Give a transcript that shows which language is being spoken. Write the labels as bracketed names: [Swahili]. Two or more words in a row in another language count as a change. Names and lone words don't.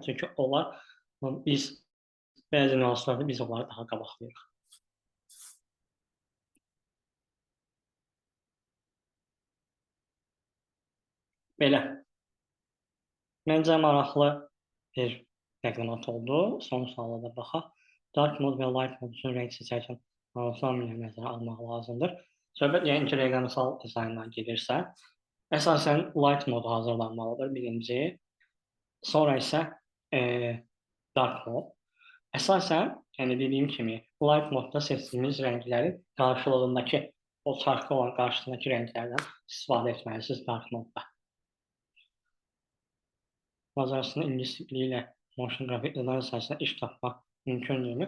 [Azerbaijani] Çünki onlar, biz bəzi nüanslarda biz onları daha qabaqlayırıq. Belə. Məncə maraqlı bir təqdimat oldu. Son suala da baxaq. [English] Dark mode [Azerbaijani] və [English] light mode [Azerbaijani] üçün rəng seçərkən hansı amilləri nəzərə almaq lazımdır? Söhbət yəni ki, rəqəmsal dizayndan gedirsə, əsasən [English] light mode [Azerbaijani] hazırlanmalıdır birinci. Sonra isə [English] dark mode. [Azerbaijani] Əsasən, yəni dediyim kimi, [English] light modda [Azerbaijani] seçdiyimiz rənglərin qarşılığındakı, o çarxda olan qarşısındakı rənglərdən istifadə etməlisiniz [English] dark modda. [Azerbaijani] Macaristan ingilis dili ilə motion qrafik dizayn sahəsində iş tapmaq mümkündürmü?